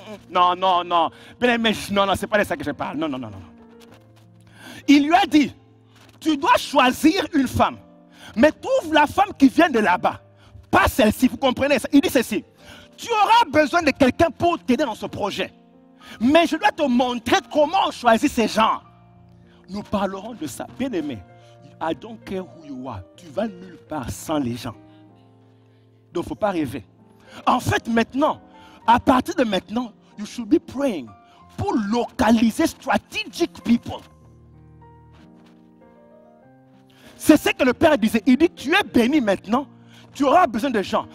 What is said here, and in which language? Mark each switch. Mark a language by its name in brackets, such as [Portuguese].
[French] Non, non, non. Bien-aimé, non, non, c'est pas de ça que je parle. Non, non, non, non. Il lui a dit, tu dois choisir une femme. Mais trouve la femme qui vient de là-bas. Pas celle-ci, vous comprenez ça? Il dit ceci. Tu auras besoin de quelqu'un pour t'aider dans ce projet. Mais je dois te montrer comment on choisit ces gens. Nous parlerons de ça. [English] Bien-aimé, I don't care who you are. [French] Tu vas nulle part sans les gens. Donc, il ne faut pas rêver. En fait, maintenant, à partir de maintenant, [English] you should be praying [French] pour localiser [English] strategic people. [French] C'est ce que le Père disait. Il dit, tu es béni maintenant, tu auras besoin de gens.